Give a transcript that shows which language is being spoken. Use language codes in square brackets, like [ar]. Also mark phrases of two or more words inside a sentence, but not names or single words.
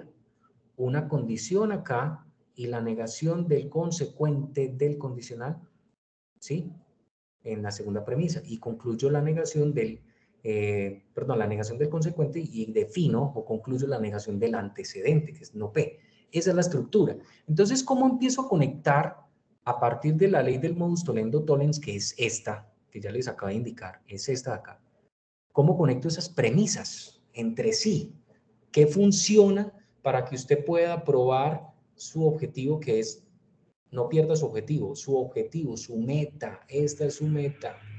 [es] Una condición acá y la negación del consecuente del condicional, ¿sí? En la segunda premisa. Y concluyo la negación del, la negación del consecuente y defino o concluyo la negación del antecedente, que es no P. Esa es la estructura. Entonces, ¿cómo empiezo a conectar a partir de la ley del [la] modus tollendo tollens, [es] que es esta, que ya les acabo de indicar, es esta de acá? ¿Cómo conecto esas premisas entre sí? ¿Qué funciona para que usted pueda probar su objetivo, que es, no pierda su objetivo, su meta, esta es su meta?